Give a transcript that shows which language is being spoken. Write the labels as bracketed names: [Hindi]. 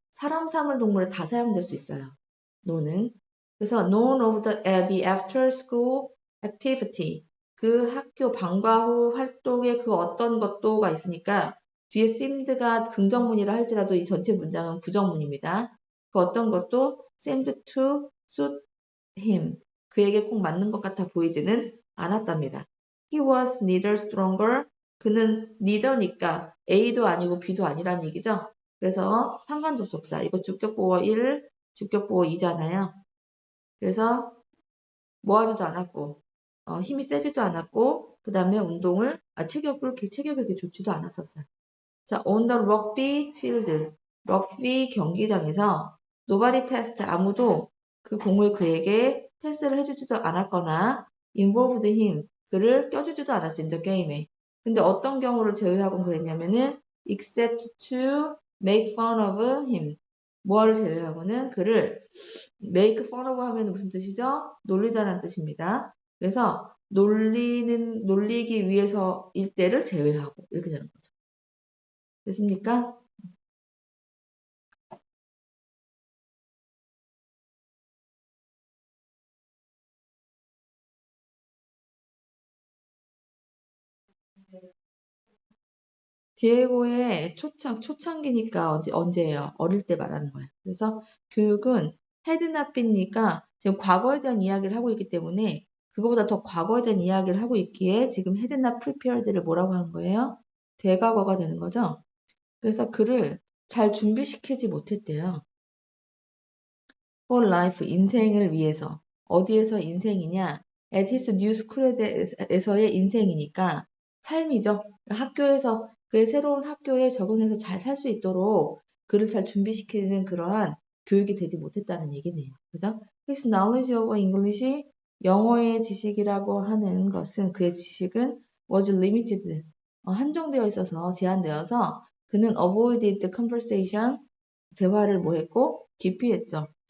[Korean] 사람, 사물, 동물에 다 사용될 수 있어요. 논은 그래서 [English] none of the after school activity [Korean] 그 학교 방과 후 활동의 그 어떤 것도가 있으니까 뒤에 seemed가 긍정문이라 할지라도 이 전체 문장은 부정문입니다. 그 어떤 것도 [English] seemed to suit him. [Korean] 그에게 꼭 맞는 것 같아 보이지는 않았답니다. [English] He was neither stronger. [Korean] 그는 neither니까 A도 아니고 B도 아니란 얘기죠. 그래서 상관접속사. 이거 주격보어 1, 주격보어 2잖아요. 그래서 뭐하지도 않았고 힘이 세지도 않았고 그 다음에 체격이 그렇게 좋지도 않았었어요. 자, [English] on the rugby field, [Korean] 럭비 경기장에서 [English] nobody passed, [Korean] 아무도 그 공을 그에게 패스를 해주지도 않았거나 [English] involved him, [Korean] 그를 껴주지도 않았어, [English] in the game [Korean] 에. 근데 어떤 경우를 제외하고는 그랬냐면은 [English] except to make fun of him. [Korean] 뭐를 제외하고는 그를 [English] make fun of [Korean] 하면 무슨 뜻이죠? 놀리다라는 뜻입니다. 그래서 놀리기 위해서일 때를 제외하고 이렇게 되는 거죠. 됐습니까? 디에고의 초창기니까 언제예요? 어릴 때 말하는 거예요. 그래서 교육은 헤드나삐니까 지금 과거에 대한 이야기를 하고 있기 때문에 그거보다 더 과거에 대한 이야기를 하고 있기에 지금 [English] had not prepared [Korean] 를 뭐라고 하는 거예요? 대과거가 되는 거죠. 그래서 그를 잘 준비시키지 못했대요. [English] for life, [Korean] 인생을 위해서. 어디에서 인생이냐? [English] at his new school [Korean] 에서의 인생이니까 삶이죠. 학교에서 그의 새로운 학교에 적응해서 잘 살 수 있도록 그를 잘 준비시키는 그러한 교육이 되지 못했다는 얘기네요. 그죠? [English] His knowledge of English, [Korean] 영어의 지식이라고 하는 것은 그의 지식은 [English] was limited, [Korean] 한정되어 있어서 제한되어서 그는 [English] avoided conversation, [Korean] 대화를 뭐 했고 기피했죠.